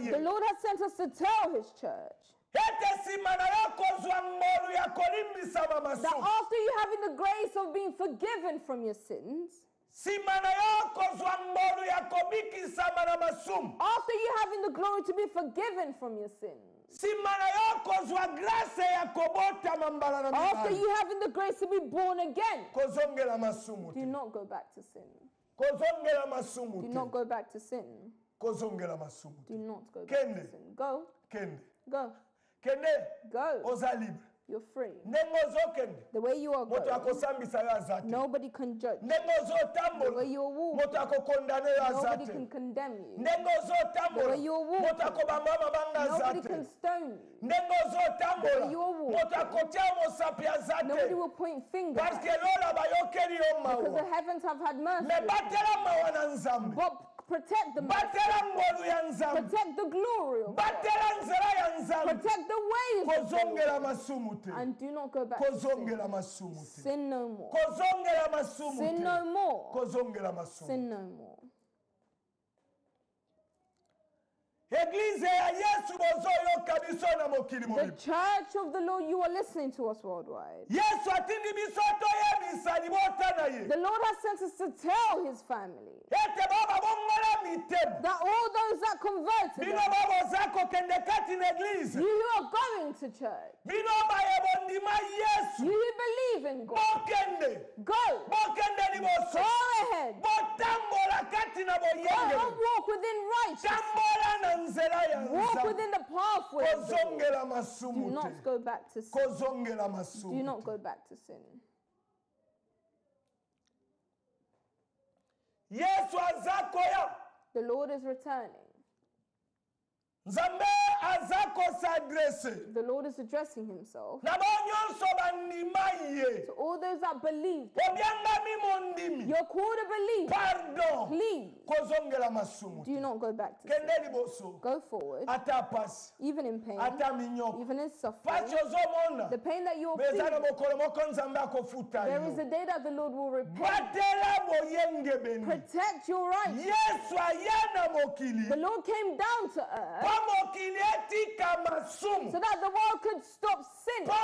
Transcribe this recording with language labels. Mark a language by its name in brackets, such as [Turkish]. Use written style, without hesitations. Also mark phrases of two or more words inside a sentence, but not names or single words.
[English] The [Lingala] ye. [English] Lord has sent us to tell his church [Lingala] Ete simana yo kozwa ngolu ya kolimbisa [English] that [Lingala] masumu. [English] after you having the grace of being forgiven from your sins, [Lingala] Simana yo kozwa ngolu ya kobikisa mana masumu. [English] after you having the glory to be forgiven from your sins, [Lingala] Simana yo kozwa grace ya kobota mambala na [English] after [Lingala] mibali. [English] you having the grace to be born again, [Lingala] Kozongela masumu [English] do [Lingala] te. [English] not go back to sin. [Lingala] Kozongela masumu [English] Do [Lingala] te. [English] not go back to sin. [Lingala] Kozongela masumu [English] Do [Lingala] te. [English] not go back to [Lingala] Kende. [English] sin. Go, [Lingala] Kende. [English] go, [Lingala] Kende. [English] go. [Lingala] Oza libre. [English] You're free. [Lingala] Ndenge ozokende. [English] The way you are [Lingala] Moto [English] going, [Lingala] akosambisa yo azate. [English] nobody can judge. [Lingala] Ndenge [English] The way [Lingala] ozotambola. [English] you are walking, [Lingala] Moto akokondane yo [English] nobody [Lingala] azate. [English] can condemn you. [Lingala] Ndenge [English] The [Lingala] ozotambola. [English] way you are walking, [Lingala] Moto akobamba mabanga [English] nobody [Lingala] azate. [English] can stone you. [Lingala] Ndenge ozotambola. [English] The way you are walking, [Lingala] Moto akotia mosapi [English] Nobody [Lingala] azate. [English] will point fingers [Lingala] Parce [English] at [Lingala] que [English] you [Lingala] lola bayokeli yo [English] because the [Lingala] mawa. [English] heavens have had mercy. [Lingala] Me [English] on you. [Lingala] batela mawa na nzambe. [English] But protect the mercy. [Lingala] Batela ngolu ya nzambe. [English] Protect the glory of God. [Lingala] Batela nzela ya nzambe. [English] Protect the ways of the [Lingala] Kozongela [English] Lord. [Lingala] masumu te. [English] And do not go back to sin. [Lingala] Kozongela masumu te. [English] Sin no more. [Lingala] Kozongela masumu [English] Sin [Lingala] te. [English] no more. [Lingala] Kozongela masumu. [English] Sin no more. [Lingala] Église ya Yesu bozoyoka biso na mokili [English] The [Lingala] mobimba. [English] church of the Lord, you are listening to us worldwide. [Lingala] Yesu atindi biso toyebisa libota na ye. [English] The Lord has sent us to tell his family [Lingala] Ete baba bongola mitema. [English] that all those that converted [Lingala] Bino [English] them, [Lingala] babo zako kende kati na église. [English] you who are going to church, [Lingala] Bino baye bondima Yesu. [English] you who believe in God, [Lingala] Bokende. [English] go. [Lingala] Bokende liboso. [English] Go ahead. [Lingala] Botambola kati na [English] Go and [Lingala] boyenge. [English] walk within righteousness. [Lingala] Tambola na nzela ya [English] Walk [Lingala] nzambe. [English] within the pathway of the Lord. [Lingala] Kozongela [English] Do [Lingala] masumu [English] not [Lingala] te. [English] go back to sin. [Lingala] Kozongela [English] Do [Lingala] masumu [English] not [Lingala] te. [English] go back to sin. [Lingala] Yesu azakoya. [English] The Lord is returning. [Lingala] Nzambe azako s'adresse. [English] The Lord is addressing himself [Lingala] Na banyonso bandima ye. [English] to all those that believe. [Lingala] Obyanga mimondimi. [English] You're called to believe. [Lingala] Pardon. [English] Please [Lingala] Kozongela masumu te. [English] do not go back to sin. [Lingala] Kende liboso. [English] Go forward, [Lingala] Ata pasi. [English] even in pain, [Lingala] Ata minyoko. [English] even in suffering. [Lingala] Pasi ozomona. [English] The pain that you're [Lingala] Beza na [English] feeling, [Lingala] mokolo moko nzambe akofuta [English] there is [Lingala] yo. [English] a day that the Lord will repay. [Lingala] Batela boyenge beni. [English] Protect your rights. [Lingala] Yesu ayana mokili. [English] The Lord came down to earth [Lingala] Pa mokili etika masumu. [English] so that the world could stop sin, so